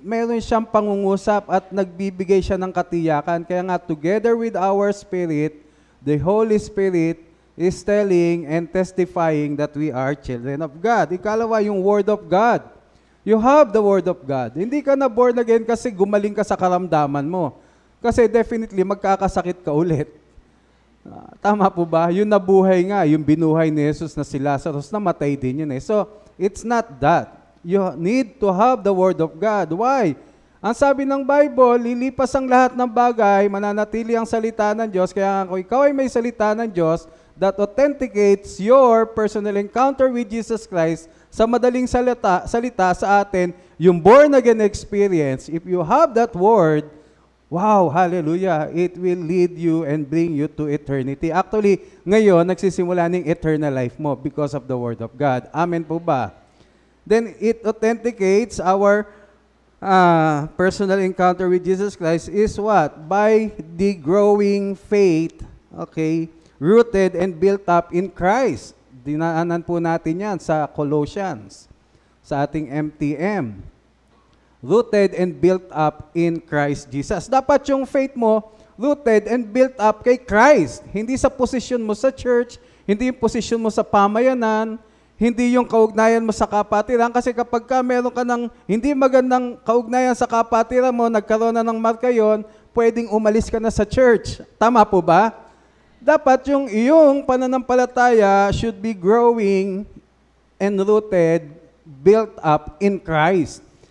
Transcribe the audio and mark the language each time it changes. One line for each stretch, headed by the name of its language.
Filipino: Meron siyang pangungusap at nagbibigay siya ng katiyakan. Kaya nga,
English: together with our spirit, the Holy Spirit is telling and testifying that we are children of God.
Filipino: Ikalawa, yung
English: Word of God. You have the Word of God.
Filipino: Hindi ka na born again kasi gumaling ka sa karamdaman mo. Kasi definitely, magkakasakit ka ulit. Tama po ba? Yung nabuhay nga, yung binuhay ni Jesus na si Lazarus, namatay din yun eh.
English: So, it's not that. You need to have the Word of God. Why?
Filipino: Ang sabi ng Bible, lilipas ang lahat ng bagay, mananatili ang salita ng Diyos. Kaya kung ikaw ay may salita ng Diyos
English: that authenticates your personal encounter with Jesus Christ,
Filipino: sa madaling salita sa atin, yung
English: born again experience, if you have that Word, wow, hallelujah, it will lead you and bring you to eternity. Actually,
Filipino: ngayon, nagsisimula ng
English: eternal life mo because of the Word of God. Amen po ba? Then it authenticates our personal encounter with Jesus Christ is what? By the growing faith, okay, rooted and built up in Christ.
Filipino: Dinaanan po natin yan sa Colossians, sa ating MTM.
English: Rooted and built up in Christ Jesus.
Filipino: Dapat yung
English: faith mo, rooted and built up kay Christ.
Filipino: Hindi sa posisyon mo sa church, hindi yung posisyon mo sa pamayanan, hindi yung kaugnayan mo sa kapatiran. Kasi kapag ka meron ka ng hindi magandang kaugnayan sa kapatiran mo, nagkaroon na ng marka yun, pwedeng umalis ka na sa church. Tama po ba? Dapat yung iyong pananampalataya
English: should be growing and rooted, built up in Christ.